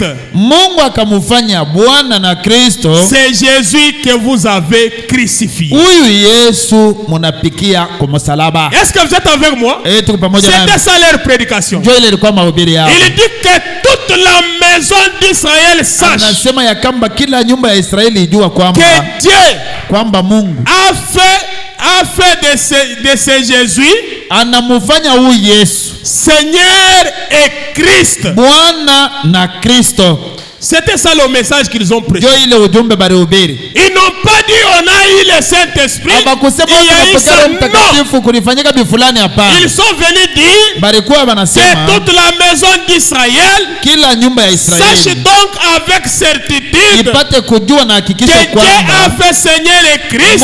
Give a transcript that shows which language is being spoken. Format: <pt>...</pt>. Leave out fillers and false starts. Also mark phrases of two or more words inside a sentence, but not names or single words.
<sw>Mungu akamufanya Bwana na Kristo.</sw> <fr>C'est Jésus que vous avez crucifié.</fr> <sw>Huyu Yesu munapikia kwa msalaba.</sw> <fr>Est-ce que vous êtes avec moi? C'était ça leur prédication. Il dit que toute la maison d'Israël sache</fr> <sw>anasema ya kamba kila nyumba ya Israeli ijua kwamba</sw> <fr>que Dieu</fr> <sw>kwamba Mungu</sw> <fr>a fait de ce Jésus</fr> <sw>anamufanya huyu Yesu</sw> <fr>Seigneur et Christ.</fr> <sw>Bwana na Kristo.</sw> <fr>C'était ça le message qu'ils ont prêché. Ils n'ont pas dit on a eu le Saint-Esprit. Il y a eu ça. Non. Ils sont venus dire que toute la maison d'Israël sache donc avec certitude que Dieu a fait Seigneur et Christ.</fr>